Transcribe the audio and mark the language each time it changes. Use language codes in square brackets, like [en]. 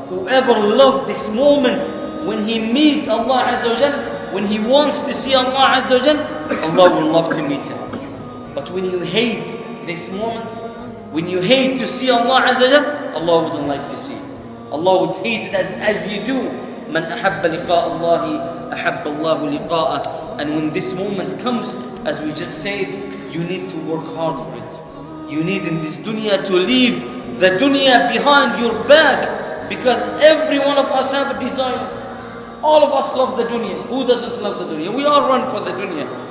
[en] Whoever loved this moment when he meet Allah Azza wa Jalla, when he wants to see Allah Azza wa Jalla, Allah will love to meet him. But when you hate this moment, when you hate to see Allah Azza wa Jalla, Allah wouldn't like to see. Allah would hate it as you do. [ar] من أحب لقاء الله أحب الله لقاءه. [en] And when this moment comes, as we just said, you need to work hard for it. You need in this dunya to leave the dunya behind your back, because every one of us have a desire. All of us love the dunya. Who doesn't love the dunya? We all run for the dunya.